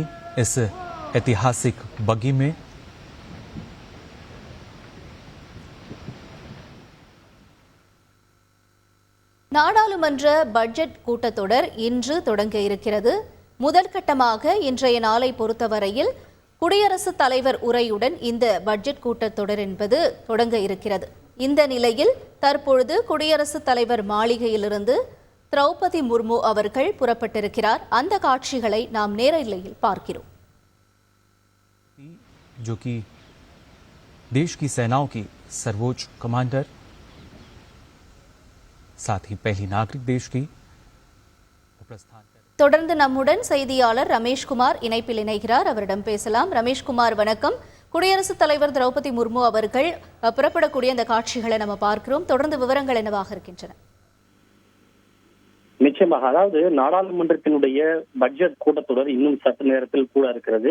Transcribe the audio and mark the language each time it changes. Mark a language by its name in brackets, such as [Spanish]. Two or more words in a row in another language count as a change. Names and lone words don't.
[Hindi] इस ऐतिहासिक बग्गी में [Tamil] நாடாளுமன்ற பட்ஜெட் கூட்டத்தொடர் இன்று தொடங்க இருக்கிறது. முதற்கட்டமாக இன்றைய நாளை பொறுத்தவரையில் குடியரசுத் தலைவர் உரையுடன் இந்த பட்ஜெட் கூட்டத்தொடர் என்பது தொடங்க இருக்கிறது. இந்த நிலையில் தற்பொழுது குடியரசுத் தலைவர் மாளிகையிலிருந்து திரௌபதி முர்மு அவர்கள் புறப்பட்டிருக்கிறார். அந்த காட்சிகளை நாம் நேரலையில் பார்க்கிறோம். [Hindi] जो कि देश की सेनाओं की सर्वोच्च कमांडर, साथ ही पहली नागरिक देश की प्रस्थान। [Tamil] தொடர்ந்து நம்முடன் செய்தியாளர் ரமேஷ்குமார் இணைப்பில் இணைகிறார். அவரிடம் பேசலாம். ரமேஷ்குமார் வணக்கம். குடியரசுத் தலைவர் திரௌபதி முர்மு அவர்கள் புறப்படக்கூடிய அந்த காட்சிகளை நம்ம பார்க்கிறோம். தொடர்ந்து விவரங்கள் என்னவாக இருக்கின்றன? நிச்சயமாக, அதாவது நாடாளுமன்றத்தினுடைய பட்ஜெட் கூட்டத்தொடர் இன்னும் சற்று நேரத்தில் கூட இருக்கிறது.